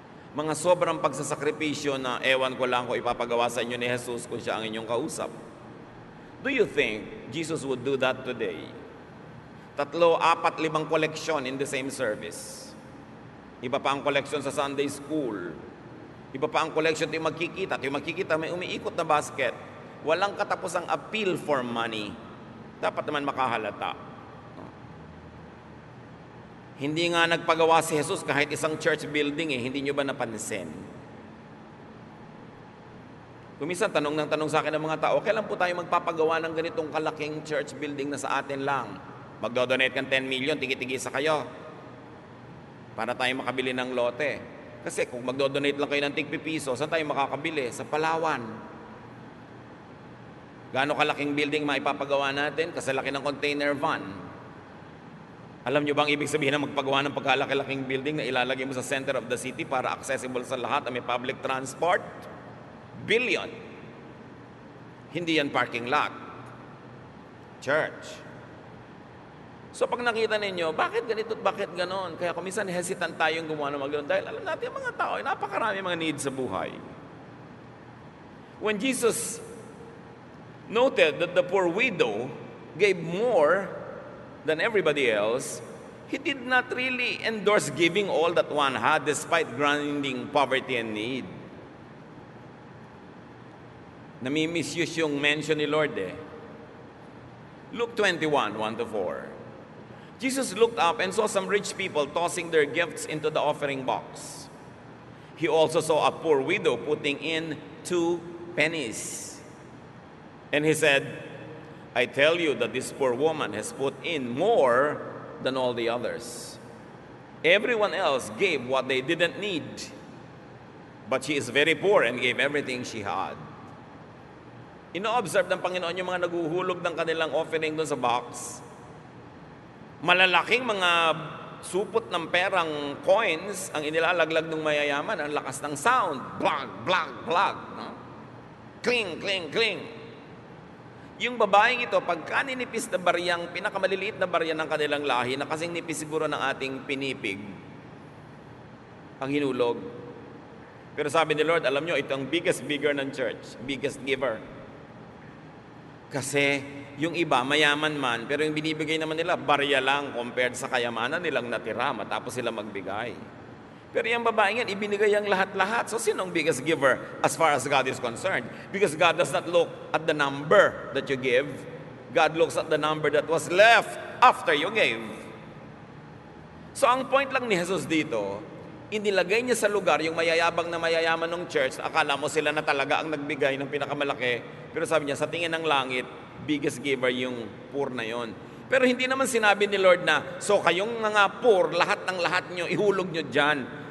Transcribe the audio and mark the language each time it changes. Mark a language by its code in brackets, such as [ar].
[tl] Mga sobrang pagsasakripisyo na ewan ko lang kung ipapagawa sa inyo ni Jesus kung siya ang inyong kausap. [en] Do you think Jesus would do that today? 3, 4, 5 [tl] koleksyon [en] in the same service. [tl] Iba pa ang koleksyon sa Sunday school. Iba pa ang koleksyon tayo magkikita. Tayo magkikita, may umiikot na basket. Walang katapusang [en] appeal for money. [tl] Dapat naman makahalata. Hindi nga nagpagawa si Jesus kahit isang church building eh. Hindi nyo ba napansin? Kuminsan, tanong sa akin ng mga tao, kailan po tayo magpapagawa ng ganitong kalaking church building na sa atin lang? Magdodonate kang 10 million, tigi-tigisa kayo. Para tayo makabili ng lote. Kasi kung magdodonate lang kayo ng tig-pipiso, saan tayo makakabili? Sa Palawan. Gaano kalaking building maipapagawa natin? Kasi laki ng container van. Alam nyo bang ibig sabihin na magpagawa ng pagkalaki-laking building na ilalagay mo sa [en] center of the city [tl] para accessible sa lahat at may [en] public transport? [tl] Billion. Hindi yan parking lot. Church. So pag nakita ninyo, bakit ganito at bakit ganon? Kaya kuminsan hesitant tayong gumawa ng mga ganon dahil alam natin mga tao ay napakarami mga needs sa buhay. [en] When Jesus noted that the poor widow gave more than everybody else, He did not really endorse giving all that one had despite grinding poverty and need. [tl] Nami-misuse yung mention ni Lord eh. Luke 21, 1-4. [en] Jesus looked up and saw some rich people tossing their gifts into the offering box. He also saw a poor widow putting in 2 pennies. And he said, I tell you that this poor woman has put in more than all the others. Everyone else gave what they didn't need, but she is very poor and gave everything she had. [tl] Ino-observe ng Panginoon yung mga naguhulog ng kanilang offering doon sa box. Malalaking mga supot ng perang coins ang inilalaglag ng mayayaman. Ang lakas ng sound. Blag, blag, blag. No? Cling, cling, cling. Yung babaeng ito, pagka ninipis na baryang, pinakamaliliit na barya ng kanilang lahi, na kasing nipis siguro ng ating pinipig, ang hinulog. Pero sabi ni Lord, alam nyo, ito ang biggest giver ng church. Biggest giver. Kasi yung iba, mayaman man, pero yung binibigay naman nila, barya lang compared sa kayamanan nilang natira, matapos sila magbigay. Pero yung babaeng yan, ibinigay ang lahat-lahat. [en] So, [tl] sino ang [en] biggest giver as far as God is concerned? Because God does not look at the number that you give. God looks at the number that was left after you gave. [tl] So, ang point lang ni Jesus dito, inilagay niya sa lugar yung mayayabang na mayayaman ng church. Akala mo sila na talaga ang nagbigay ng pinakamalaki. Pero sabi niya, sa tingin ng langit, biggest giver yung poor na yon. Pero hindi naman sinabi ni Lord na, so kayong mga poor, lahat ng lahat nyo, ihulog nyo dyan.